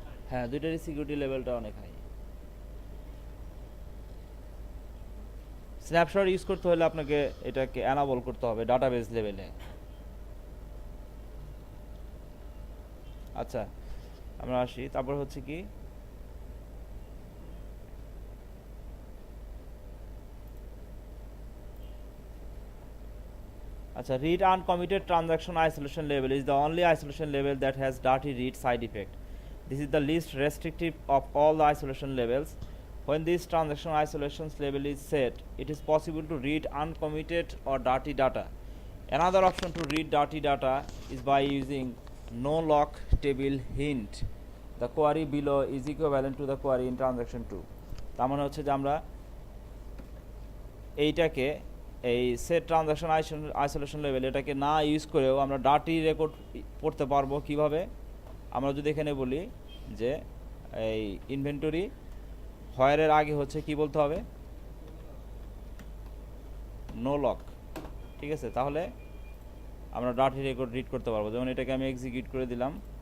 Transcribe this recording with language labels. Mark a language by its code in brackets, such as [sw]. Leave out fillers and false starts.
[bn] হ্যাঁ, দুইটারই সিকিউরিটি লেভেলটা অনেক হাই। স্ন্যাপশট ইউজ করতে হলে আপনাকে এটাকে অ্যানাবল করতে হবে ডাটাবেস লেভেলে। আচ্ছা, আমরা আসি, তারপর হচ্ছে কি আচ্ছা, [en] read uncommitted transaction isolation level is the only isolation level that has dirty read side effect. This is the least restrictive of all the isolation levels. When this transaction isolation level is set, it is possible to read uncommitted or dirty data. Another option to read dirty data is by using no lock table hint. The query below is equivalent to the query in transaction 2. [bn] তার মানে হচ্ছে যে আমরা এইটাকে এই set transaction isolation level এটাকে না use করেও আমরা ডার্টি রেকর্ড পড়তে পারবো কিভাবে। আমরা যদি এখানে বলি যে এই ইনভেন্টরি হয়ারের আগে হচ্ছে কি বলতে হবে, নো লক, ঠিক আছে, তাহলে আমরা ডার্টি রেকর্ড রিড করতে পারবো। যেমন এটাকে আমি এক্সিকিউট করে দিলাম,